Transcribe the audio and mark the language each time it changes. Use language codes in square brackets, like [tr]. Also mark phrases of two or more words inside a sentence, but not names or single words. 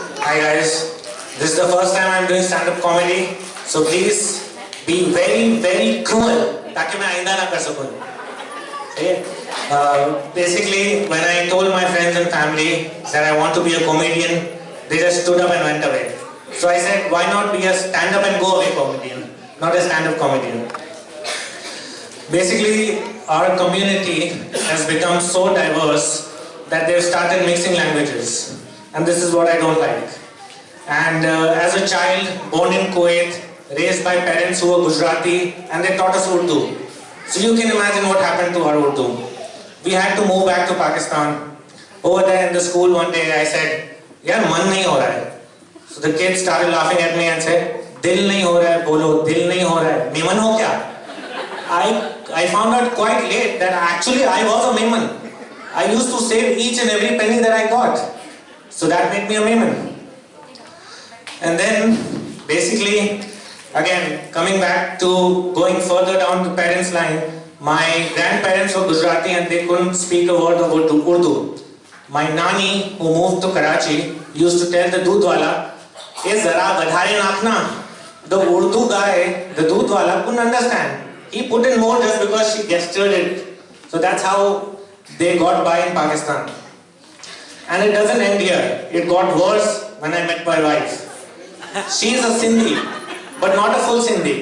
[en] Hi guys, this is the first time I'm doing stand-up comedy, so please be very cruel [ur] تاکہ میں آئندہ نہ کر سکوں. [en] Basically, when I told my friends and family that I want to be a comedian, they just stood up and went away. So I said, why not be a stand-up and go away comedian, not a stand-up comedian. Basically, our community has become so diverse that they've started mixing languages, and this is what I don't like. And as a child born in Kuwait, raised by parents who were Gujarati, and they taught us Urdu. So you can imagine what happened to our Urdu. We had to move back to Pakistan. Over there in the school one day I said, [ur] "یار، من نہیں ہو رہا ہے." [en] So the kids started laughing at me and said, [ur] "دل نہیں ہو رہا ہے، بولو، دل نہیں ہو رہا ہے۔ میمن ہو کیا?" [en] I found out quite late that actually I was a Meman. I used to save each and every penny that I got. So that made me a Meman. And then basically, again, coming back to going further down the parents' line, my grandparents were Gujarati and they couldn't speak a word of Urdu. My nani, who moved to Karachi, used to tell the doodwala, [ur] "یہ ذرا [gu] વધારે નાખના." [en] The Urdu guy, the doodwala, couldn't understand. He put in more just because she gestured it. So that's how they got by in Pakistan. And it doesn't end here. It got worse when I met my wife. She's a Sindhi, but not a full Sindhi.